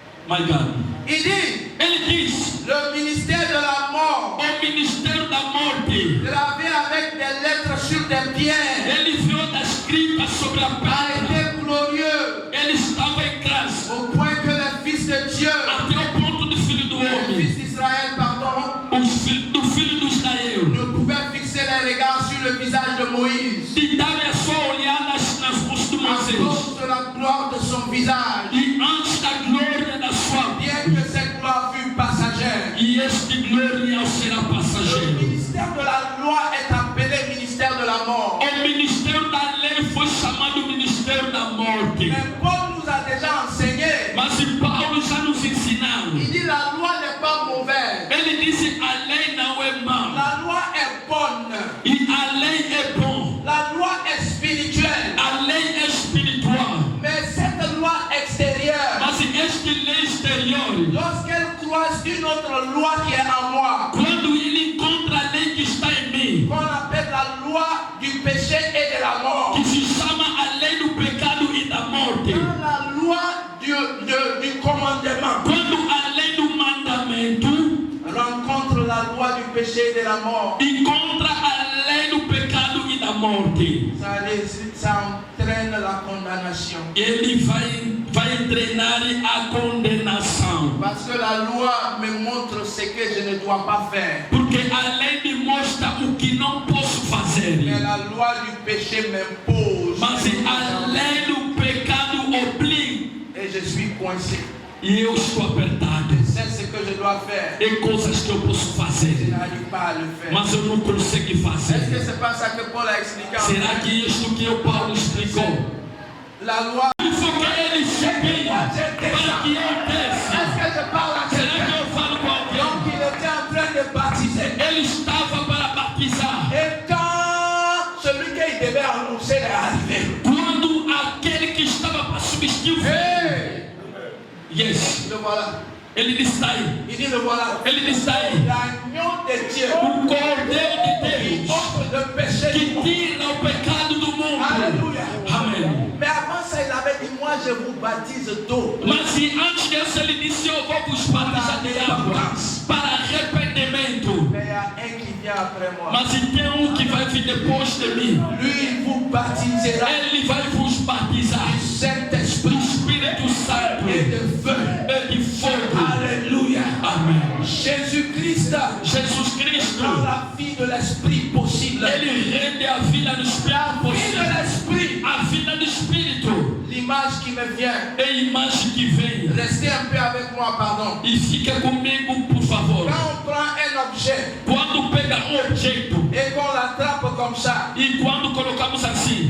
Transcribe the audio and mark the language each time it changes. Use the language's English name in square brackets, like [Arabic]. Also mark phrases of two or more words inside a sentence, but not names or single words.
[English] My God. [French] Il dit, [Portuguese] Ele diz, [French] le ministère de la mort, [Portuguese] o ministério da morte, [French] gravé avec des lettres sur des pierres, [Portuguese] ele viu da escrita sobre a a pedra. [French] été glorieux, [Portuguese] Ele estava em graça, [French] au point que les fils de Dieu, [Portuguese] até o ponto do filho do [French] les [Portuguese] homem, [French] fils d'Israël, pardon, [Portuguese] do filho do Israel, [French] ne pouvaient fixer les regards sur le visage de Moïse, [Portuguese] de darem a sua olhada nas rostos de [French] à [Portuguese] Moisés, [French] cause de la gloire de son visage, [Portuguese] e antes da glória da sua vida, [French] bien que cette gloire fût passagère. [Portuguese] e este glória será [French] Le [Portuguese] passageiro. [French] ministère de la loi est appelé ministère de la mort. [Portuguese] O ministério da lei foi chamado ministério da morte. [French] Mais Paul nous a déjà enseigné. [Portuguese] Mas Paulo já nos ensinava. [French] Il dit la loi n'est pas mauvaise. [Portuguese] Ele disse a lei não é má. [French] La loi est bonne. [Portuguese] E a lei é bom. [French] La loi est spirituelle. [Portuguese] A lei é espiritual. [French] Mais cette loi extérieure, [Portuguese] Mas esta lei exterior, [French] lorsqu'elle croise une autre loi qui est en moi, [Portuguese] quando ele encontra a lei que está em mim, [French] qu'on appelle la loi du péché et de la mort, [Portuguese] que se chama a lei do pecado e da morte, [French] dans la loi du commandement, [Portuguese] quando a lei do mandamento [French] rencontre la loi du péché et de la mort, [Portuguese] encontra a lei do pecado e da morte, [French] ça entraîne la condamnation. [Portuguese] ele vai treinar a condenação. [French] Parce que la loi me montre ce que je ne dois pas faire. [Portuguese] Porque a lei me mostra o que não posso fazer. [French] Mais la loi du péché m'impose. [Portuguese] Mas a lei do pecado obriga. [French] Et je suis coincé. [Portuguese] E eu estou apertado. [French] Je sais ce que je dois faire. [Portuguese] Tem coisas que eu posso [French] Je [Portuguese] fazer, [French] n'arrive pas à le faire. [Portuguese] mas eu não consigo [French] Est-ce que [Portuguese] fazer. [French] c'est pas ça que Paul a expliqué en [Portuguese] Será que isto que o Paulo explicou? [French] La loi. [Portuguese] Isso que ele sabia para que eu desça. [French] Est-ce que je parle à [Portuguese] Será [French] quelqu'un? [Portuguese] que eu falo com alguém? [French] Donc il était en train de baptiser. [Portuguese] Ele estava para batizar. [French] Et quand celui qui devait annoncer est arrivé. [Portuguese] Quando aquele que estava para substituir, Hey! yes, [French] Le voilà. [Portuguese] ele está aí. [French] Il dit le voilà. [Portuguese] Ele está aí. [French] L'agneau de Dieu. [Portuguese] O Cordeiro de [French] Qui [Portuguese] Deus [French] offre le péché. [Portuguese] que tira o pecado do mundo. [French] Alléluia. [Portuguese] Amém. [French] Mais avant ça, il avait dit, moi je vous baptise d'eau. [Portuguese] Mas se antes disso ele disse, eu vou vos batizar de água para arrependimento. [French] Mais il y a un qui vient après moi. [Portuguese] Mas se tem que vai vir depois de mim, [French] Lui, il vous baptisera [Portuguese] ele vai vos batizar [French] du [Portuguese] do [French] Saint-Esprit [Portuguese] Espírito Santo [French] et de feu. [Portuguese] e de fogo. [French] Alléluia. [Portuguese] Amém. [French] Jésus-Christ [Portuguese] Jesus Cristo, [French] rend la vie de l'Esprit possible. [Portuguese] ele rende a vida do Espírito [French] La vie de [Portuguese] possível. [French] l'Esprit. [Portuguese] A vida do Espírito [French] L'image qui me vient. [Portuguese] é a imagem que vem. [French] Restez un peu avec moi, pardon. [Portuguese] E fica comigo, por favor. [French] Quand on prend un objet [Portuguese] Quando pega objeto [French] et qu'on l'attrape comme ça [Portuguese] e quando colocamos assim